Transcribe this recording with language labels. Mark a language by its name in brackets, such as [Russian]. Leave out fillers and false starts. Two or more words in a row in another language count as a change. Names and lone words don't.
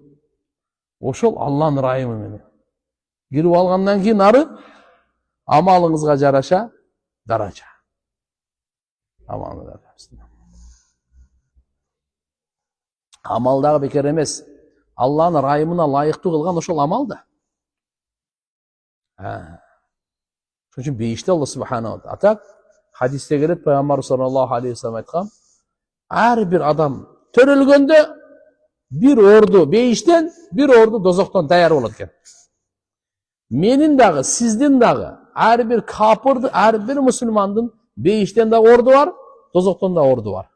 [Kyrgyz] Ошол Алланын райымы менен. Кирип алгандан кийин ары амалыңызга жараша даража. Амал дагы бекер эмес. Алланын райымына лайыктуу кылган ошол амал да. Ошон үчүн бейиште Алла [Arabic] سبحانه وتعالى. [Kyrgyz] Атак хадисте келет, пайгамбар [Arabic] صلى الله عليه وسلم [Kyrgyz] айткан: "Ар бир адам төрөлгөндө бир орду бейиштен, бир орду дозоктон даяр болот экен. Менин дагы, сиздин дагы, ар бир капырды, ар бир мусулмандын бейиштен да орду бар, дозоктон да орду бар.